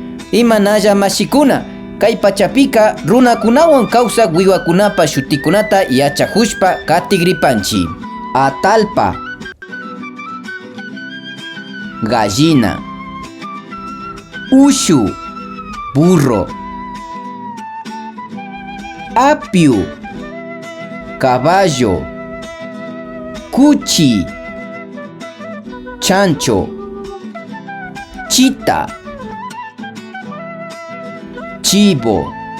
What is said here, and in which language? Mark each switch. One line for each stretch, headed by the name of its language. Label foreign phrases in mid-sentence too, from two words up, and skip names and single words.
Quechua: Imanalla mashikuna, kay pachapika runakunawan kawsaq wiwakunapa shutikunata yachakushpa katigripanchi. Atalpa,
Spanish: gallina, ushu, burro, apio, caballo, cuchi, chancho, chita, chivo,